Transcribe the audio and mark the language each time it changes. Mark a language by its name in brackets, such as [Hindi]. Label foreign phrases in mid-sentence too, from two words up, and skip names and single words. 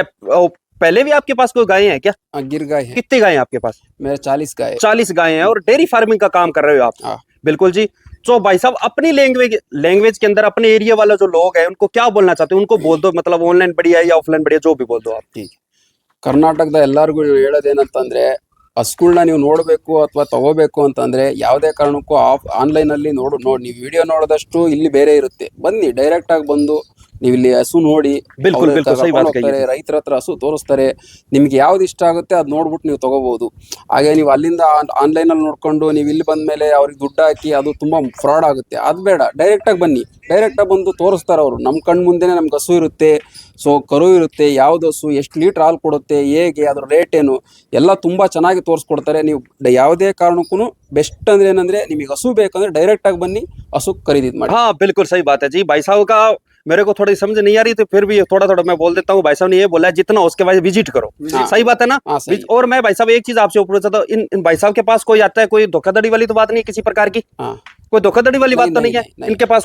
[Hindi] पहले भी आपके पास कोई गाय है क्या? गिर गाय है कितनी गाय है आपके पास? मेरे 40 गाय। 40 गाय हैं और डेयरी फार्मिंग का काम कर रहे हो आप? हाँ। बिल्कुल जी। तो भाई साहब अपनी लैंग्वेज के अंदर अपने एरिया वाला जो लोग हैं उनको क्या बोलना चाहते हो? उनको बोल दो, मतलब ऑनलाइन बढ़िया है या ऑफलाइन बढ़िया, जो भी बोल दो आप। ठीक। [Kannada] ಕರ್ನಾಟಕದ ಎಲ್ಲರಿಗೂ ಹೇಳೋದೇನಂತಂದ್ರೆ, ಹಸುಗಳನ್ನ ನೀವು ನೋಡಬೇಕು ಅಥವಾ ತಗೋಬೇಕು ಅಂತಂದ್ರೆ ಯಾವುದೇ ಕಾರಣಕ್ಕೂ ಆನ್ಲೈನ್ ಅಲ್ಲಿ ನೀವು ವಿಡಿಯೋ ನೋಡಿದಷ್ಟು ಇಲ್ಲಿ ಬೇರೆ ಇರುತ್ತೆ. ಬನ್ನಿ, ಡೈರೆಕ್ಟ್ ಆಗಿ ಬಂದು ನೀವು ಇಲ್ಲಿ ಹಸು ನೋಡಿ, [Hindi] बिल्कुल बिल्कुल सही बात कही है। [Kannada] ರೈತರ ಹತ್ರ ಹಸು ತೋರಿಸ್ತಾರೆ, ನಿಮ್ಗೆ ಯಾವ್ದು ಇಷ್ಟ ಆಗುತ್ತೆ ಅದ್ ನೋಡ್ಬಿಟ್ಟು ನೀವು ತಗೋಬಹುದು. ಹಾಗೆ ನೀವು ಅಲ್ಲಿಂದ ಆನ್ಲೈನ್ ಅಲ್ಲಿ ನೋಡ್ಕೊಂಡು ನೀವು ಇಲ್ಲಿ ಬಂದ್ಮೇಲೆ ಅವ್ರಿಗೆ ದುಡ್ಡು ಹಾಕಿ ಅದು ತುಂಬಾ ಫ್ರಾಡ್ ಆಗುತ್ತೆ. ಅದ್ ಬೇಡ, ಡೈರೆಕ್ಟ್ ಆಗಿ ಬನ್ನಿ, ಡೈರೆಕ್ಟ್ ಆಗಿ ಬಂದು ತೋರಿಸ್ತಾರೆ ಅವರು. ನಮ್ ಕಣ್ ಮುಂದೆನೆ ನಮ್ಗೆ ಹಸು ಇರುತ್ತೆ, ಸೊ ಕರು ಇರುತ್ತೆ, ಯಾವ್ದು ಹಸು ಎಷ್ಟು ಲೀಟರ್ ಹಾಲು ಕೊಡುತ್ತೆ, ಹೇಗೆ ಅದ್ರ ರೇಟ್ ಏನು ಎಲ್ಲ ತುಂಬಾ ಚೆನ್ನಾಗಿ ತೋರಿಸ್ಕೊಡ್ತಾರೆ. ನೀವು ಯಾವುದೇ ಕಾರಣಕ್ಕೂ ಬೆಸ್ಟ್ ಅಂದ್ರೆ ಏನಂದ್ರೆ, ನಿಮಗೆ ಹಸು ಬೇಕಂದ್ರೆ ಡೈರೆಕ್ಟ್ ಆಗಿ ಬನ್ನಿ, ಹಸು ಖರೀದಿ ಮಾಡಿ। [Hindi] हाँ बिल्कुल सही बात है जी। भाई साहब का मेरे को थोड़ी समझ नहीं आ रही, तो फिर भी थोड़ा थोड़ा मैं बोल देता हूँ। भाई साहब ने ये बोला जितना उसके बाद विजिट करो। सही बात है ना? हाँ, सही। और मैं भाई साहब एक चीज आपसे पूछना चाहता हूँ, इन भाई साहब के पास कोई आता है, कोई धोखाधड़ी वाली तो बात नहीं है किसी प्रकार की? हाँ। कोई धोखाधड़ी वाली बात तो नहीं है? नहीं।